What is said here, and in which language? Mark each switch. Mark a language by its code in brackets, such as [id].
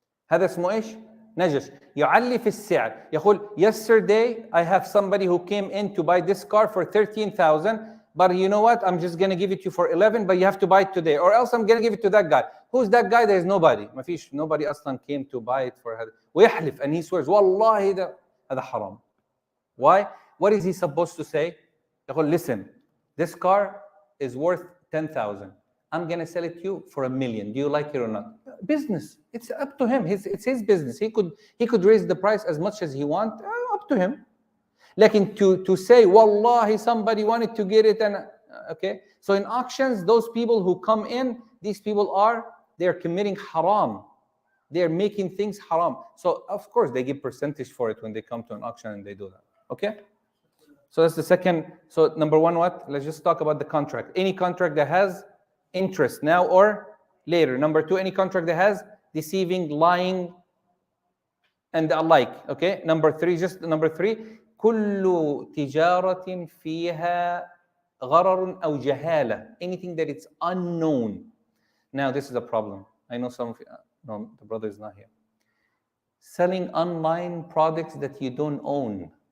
[ar] هذا اسمه ايش؟ نجش. يعلي في السعر. [en] يقول yesterday I have somebody who came in to buy this car for 13,000, but you know what? I'm just going to give it to you for 11, but you have to buy it today, or else I'm going to give it to that guy. Who's that guy? There is nobody. [ar] ما فيش, [en] nobody [ar] أصلا [en] came to buy it for [ar] هذا. ويحلف [en] and he swears [ar] والله هذا حرام. [en] Why? What is he supposed to say? يقول listen, this car is worth 10,000. I'm going to sell it to you for $1 million. Do you like it or not? Business. It's up to him. It's his business. He could raise the price as much as he wants. Up to him. Like to say, Wallahi, somebody wanted to get it. And okay. So in auctions, those people who come in, these people they're committing haram. They're making things haram. So of course they give percentage for it when they come to an auction and they do that. Okay. So that's the second. So number one, what? Let's just talk about the contract. Any contract that has interest now or later. Number two, any contract that has deceiving, lying, and the like. Okay. Number three, [ar] كل تجارة فيها غرر أو جهالة. [en] Anything that it's unknown. Now this is a problem. I know some of you. No, the brother is not here. Selling online products that you don't own.